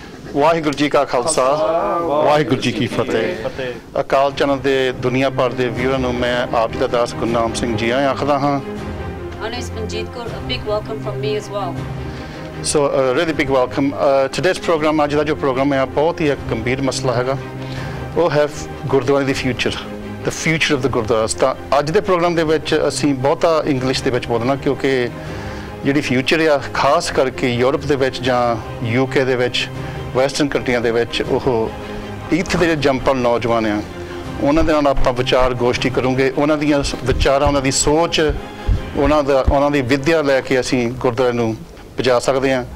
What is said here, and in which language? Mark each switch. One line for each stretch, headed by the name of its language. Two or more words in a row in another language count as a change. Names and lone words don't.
Punjabi: ਵਾਹਿਗੁਰੂ ਜੀ ਕਾ ਖਾਲਸਾ ਵਾਹਿਗੁਰੂ ਜੀ ਕੀ ਫਤਿਹ। ਅਕਾਲ ਚੈਨਲ ਦੇ ਦੁਨੀਆ ਭਰ ਦੇ ਵਿਊਅਰਾਂ ਨੂੰ ਮੈਂ ਆਪ ਜੀ ਦਾ ਦਾਸ ਗੁਰਨਾਮ ਸਿੰਘ ਜੀ ਆਖਦਾ ਹਾਂ।
English: Singh Manjit Kaur, a big welcome from me as well. So a really big welcome. Today's program,
Punjabi: ਅੱਜ ਦਾ ਜੋ ਪ੍ਰੋਗਰਾਮ ਹੈ ਬਹੁਤ ਹੀ ਇੱਕ ਗੰਭੀਰ ਮਸਲਾ ਹੈਗਾ। ਉਹ ਹੈ ਗੁਰਦੁਆਰੇ ਦੀ ਫਿਊਚਰ,
English: the future of the Gurdwaras।
Punjabi: ਤਾਂ ਅੱਜ ਦੇ ਪ੍ਰੋਗਰਾਮ ਦੇ ਵਿੱਚ ਅਸੀਂ ਬਹੁਤਾ ਇੰਗਲਿਸ਼ ਦੇ ਵਿੱਚ ਬੋਲਣਾ ਕਿਉਂਕਿ ਜਿਹੜੀ ਫਿਊਚਰ ਆ ਖਾਸ ਕਰਕੇ ਯੂਰਪ ਦੇ ਵਿੱਚ ਜਾਂ UK ਦੇ ਵਿੱਚ
English: western countries
Punjabi: ਦੇ ਵਿੱਚ ਉਹ ਇੱਥੇ ਦੇ ਜੰਪਲ ਨੌਜਵਾਨ ਆ ਉਹਨਾਂ ਦੇ ਨਾਲ ਆਪਾਂ ਵਿਚਾਰ ਗੋਸ਼ਟੀ ਕਰੂੰਗੇ। ਉਹਨਾਂ ਦੀਆਂ ਵਿਚਾਰਾਂ, ਉਹਨਾਂ ਦੀ ਸੋਚ, ਉਹਨਾਂ ਦੀ ਵਿੱਦਿਆ ਲੈ ਕੇ ਅਸੀਂ ਗੁਰਦੁਆਰੇ ਨੂੰ ਪਹੁੰਚਾ ਸਕਦੇ ਹਾਂ।